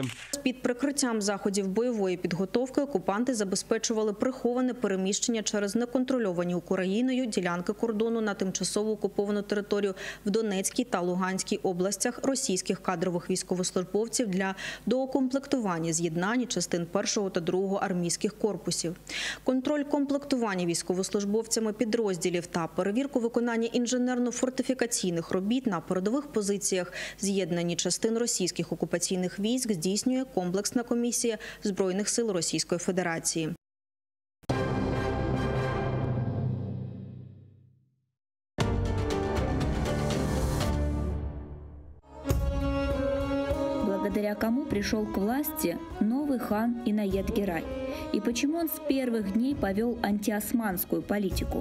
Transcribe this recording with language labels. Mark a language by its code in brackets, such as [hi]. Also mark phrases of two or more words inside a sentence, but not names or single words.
[uk] Під прикриттям заходів бойової підготовки окупанти забезпечували приховане переміщення через неконтрольовані Україною ділянки кордону на тимчасово окуповану територію в Донецькій та Луганській областях російських кадрових військовослужбовців для доукомплектування з'єднання частин 1 та 2 армійських корпусів. Контроль комплектування військовослужбовцями підрозділів та перевірку виконання інженерно-фортифікаційних робіт на передових позиціях з'єднані частин російських окупаційних військ здійснює комплексна комісія Збройних сил Російської Федерації. [ru] Благодаря кому пришел к власти новый хан Иноед Герай? И почему он с первых дней повел антиосманскую политику?